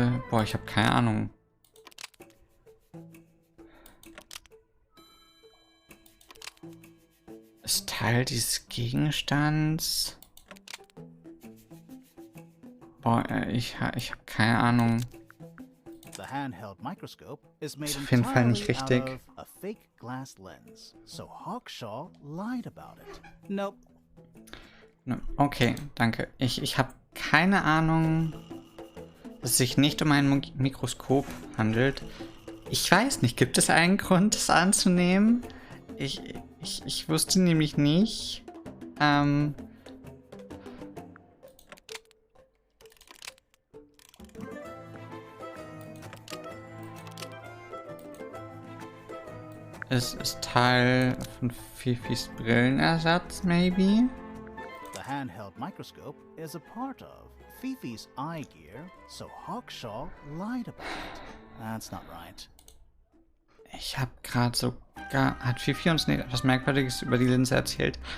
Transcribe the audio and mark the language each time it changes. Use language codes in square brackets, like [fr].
[de] boah, ich habe keine Ahnung. Ist Teil dieses Gegenstands? Boah, ich habe keine Ahnung. [en] The handheld microscope is made [de] Ist auf jeden Fall nicht [en] entirely [de] richtig. [en] out of a fake glass lens. So Hawkshaw lied about it. Nope. [de] Okay, danke. Ich habe keine Ahnung, dass es sich nicht um ein Mikroskop handelt. Ich weiß nicht, gibt es einen Grund, das anzunehmen? Ich wusste nämlich nicht. Es ist Teil von Fifis Brillenersatz, [en] maybe? The handheld microscope is a part of Fifi's eye gear, so Hawkshaw lied about it. That's not right. [de] Ich habe gerade sogar... Hat Fifi uns etwas Merkwürdiges über die Linse erzählt?